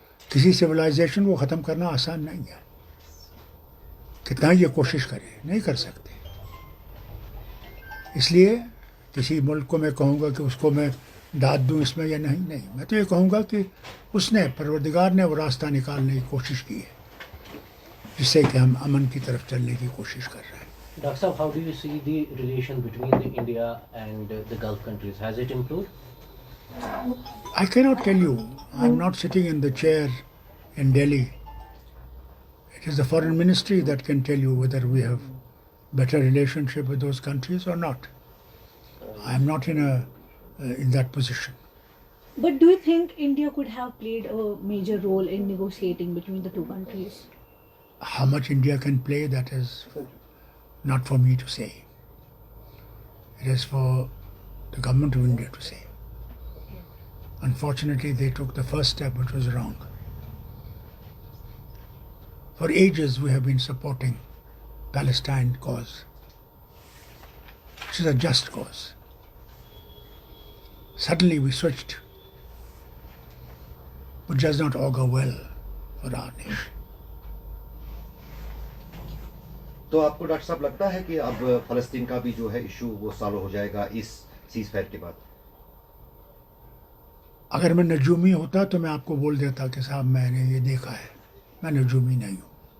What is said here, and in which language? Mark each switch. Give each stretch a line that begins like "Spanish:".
Urdu: کسی سویلائزیشن کو ختم کرنا آسان نہیں ہے, کتنا یہ کوشش کرے نہیں کر سکتے. اس لیے کسی ملک کو میں کہوں گا کہ اس کو میں داد دوں اس میں یا نہیں, میں تو یہ کہوں گا کہ اس نے, پروردگار نے وہ راستہ نکالنے کی کوشش کی ہے جس سے کہ ہم امن کی طرف چلنے کی کوشش کر رہے ہیں.
English: Dr. Saab, how do you see the relation between the India and the Gulf countries? Has it improved? I cannot tell you. I'm not sitting in the chair in Delhi. It is the foreign ministry that can tell you whether we have better relationship with those countries or not. I am not in that position. But do you think India could have played a major role in negotiating between the two countries? How much India can play, that is not for me to say. It is for the government of India to say. Unfortunately, they took the first step, which was wrong. For ages, we have been supporting Palestine cause, which is a just cause. Suddenly we switched, which does not augur well for our nation.
Urdu: تو آپ کو doctor صاحب لگتا ہے کہ اب فلسطین کا بھی جو ہے ایشو وہ سالو ہو جائے گا اس سیز فائر کے بعد؟ اگر میں نجومی ہوتا تو میں آپ کو بول دیتا کہ صاحب میں نے یہ دیکھا ہے. میں نجومی نہیں ہوں.